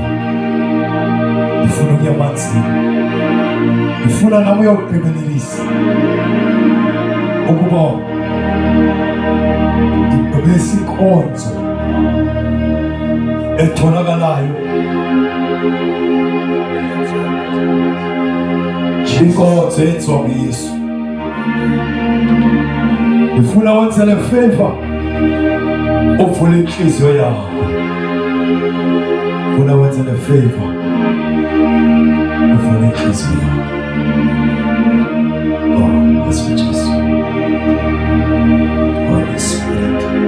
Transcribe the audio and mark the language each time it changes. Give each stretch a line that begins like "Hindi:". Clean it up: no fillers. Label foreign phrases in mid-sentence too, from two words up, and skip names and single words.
Xhosa: Ndifuna ukuya emanzini. Ndifuna nami uyokugqibelelisa ukuba ngigqibelise inkonzo etholakalayo, inkonzo eyenziwa nguYesu. Ndifuna wenzele favor uvule inhliziyo yakho. Ndifuna wenzele favor uvule inhliziyo yakho. Oh, Yesu Jesu.
English: Holy Spirit.